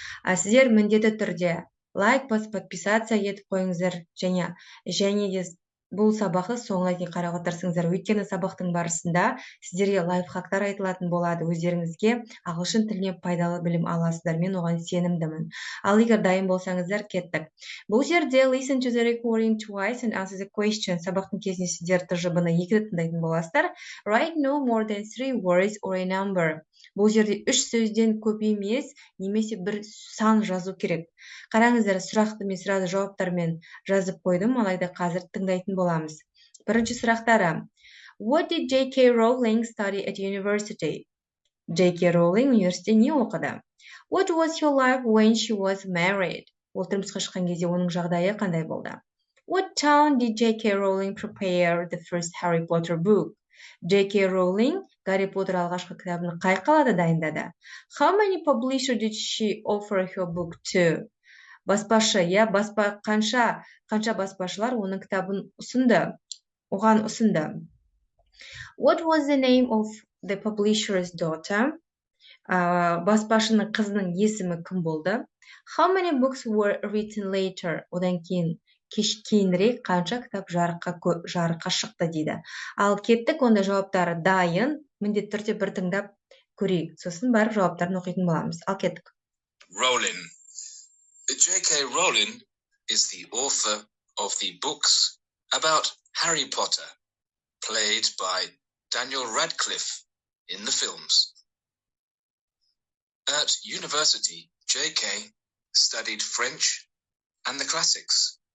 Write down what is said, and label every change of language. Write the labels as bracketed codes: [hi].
[kk] Сіздер міндетті түрде лайк басып, подписация етіп қойыңыздар және де бұл сабақты соңына дейін қарауға тырысыңыздар. Өйткені сабақтың барысында сіздерге лайфхактар айтылатын болады. Өздеріңізге ағылшын тіліне пайдалы білім аласыздар. Мен оған сенімдімін. Ал егер дайын болсаңыздар, кеттік. Бұл жерде [en] listen to the recording twice and answer the question. [kk] Сабақтың кезінде сіздер ТЖБ-ны 2 рет тыңдайтын боласыздар. [en] Write no more than 3 words or a number. [kk] Бұл жерде 3 сөзден көп емес, немесе бір сан жазу керек. Қараңыздар, сұрақты мен сразу жауаптарымен жазып қойдым, алайда қазір тыңдайтын боламыз. Бірінші сұрақтары. [en] What did J.K. Rowling study at university? J.K. [kk] Rowling университетте не оқыды? [en] What was your life when she was married? [kk] Ол тұрмысқа шыққан кезде оның жағдайы қандай болды? [en] What town did J.K. Rowling prepare the first Harry Potter book? J.K. [kk] Rowling Гарри Поттер алғашқы кітабын қай қалада дайындады? [en] How many publishers did she offer her book to? [kk] Баспашы, қанша баспашылар оның кітабын оған ұсынды. [en] What was the name of the publisher's daughter? [kk] Баспашының қызының есімі кім болды? [en] How many books were written later? [kk] Одан кейінірек қанша кітап жарыққа шықты дейді. Ал кеттік, онда жауаптары дайын, міндетті түрде бір тыңдап көрейік. Сосын барып жауаптарын оқитын боламыз. Ал кеттік. [en] Rowling. J.K. Rowling is the author of the books about Harry Potter, played by Daniel Radcliffe in the films. At university, J.K. studied French and the classics.